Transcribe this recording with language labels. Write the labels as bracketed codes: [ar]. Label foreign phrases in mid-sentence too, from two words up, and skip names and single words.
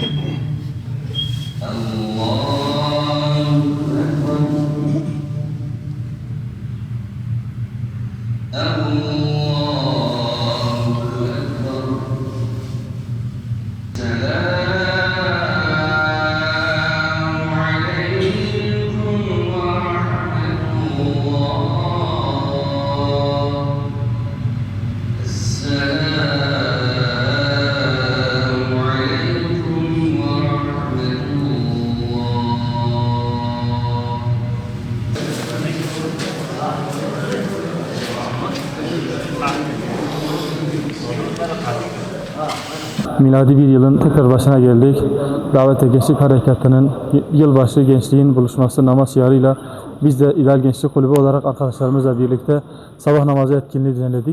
[ar] الله أكبر الله أكبر السلام عليكم ورحمة الله السلام عليكم ورحمة [tr] Miladi bir yılın tekrar başına geldik. Davete Gençlik Harekatı'nın yılbaşı gençliğin buluşması namaz şiarıyla biz de İdeal Gençlik Kulübü olarak arkadaşlarımızla birlikte sabah namazı etkinliği düzenledik.